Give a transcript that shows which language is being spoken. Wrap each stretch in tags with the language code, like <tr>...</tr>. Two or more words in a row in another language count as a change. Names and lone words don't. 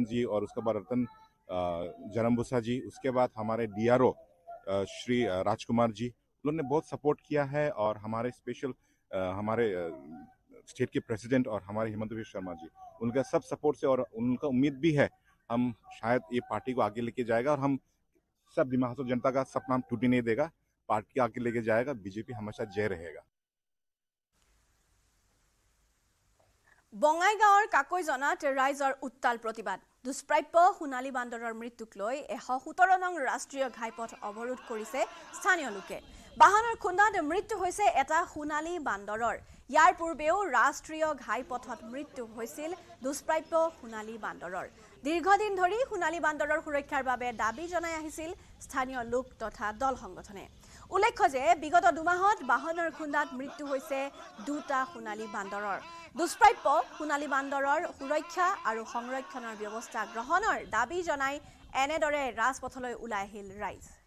<hi>जी और उसके बाद रतन जरम्बुसा जी उसके बाद हमारे DRO श्री राजकुमार जी उन्होंने बहुत सपोर्ट किया है और हमारे स्पेशल हमारे स्टेट के प्रेसिडेंट और हमारे हेमंत बिश्व शर्मा जी उनका सब सपोर्ट से और उनका उम्मीद भी है हम शायद ये पार्टी को आगे लेके जाएगा और हम सब डिमा हासाव जनता का सपना टूटने नहीं देगा पार्टी आगे लेके जाएगा बीजेपी हमेशा जय रहेगा</hi> <as>বঙাইগাঁৱৰ কাকৈজনাত ৰাইজৰ উত্তাল প্ৰতিবাদ দুষ্প্ৰাপ্য সোণালী বান্দৰৰ মৃত্যুক লৈ 117 নং ৰাষ্ট্ৰীয় ঘাইপথ অৱৰোধ কৰিছে স্থানীয় লোকে বাহনৰ খুন্দাত মৃত্যু হৈছে এটা সোণালী বান্দৰৰ ইয়াৰ পূৰ্বেও ৰাষ্ট্ৰীয় ঘাইপথত মৃত্যু হৈছিল দুষ্প্ৰাপ্য সোণালী বান্দৰৰ দীৰ্ঘদিন ধৰি সোণালী বান্দৰৰ সুৰক্ষাৰ বাবে দাবী জনাই আহিছিল স্থানীয় লোক তথা দল সংগঠনে উল্লেখ্য যে বিগত দুমাহত বাহনৰ খুন্দাত মৃত্যু হৈছে দুটা সোণালী বান্দৰৰ দুষ্প্ৰাপ্য সোণালী বান্দৰৰ সুৰক্ষা আৰু সংৰক্ষণৰ ব্যৱস্থা গ্ৰহণৰ দাবী জনাই এনেদৰে ৰাজপথলৈ ওলাই আহিল ৰাইজ</as>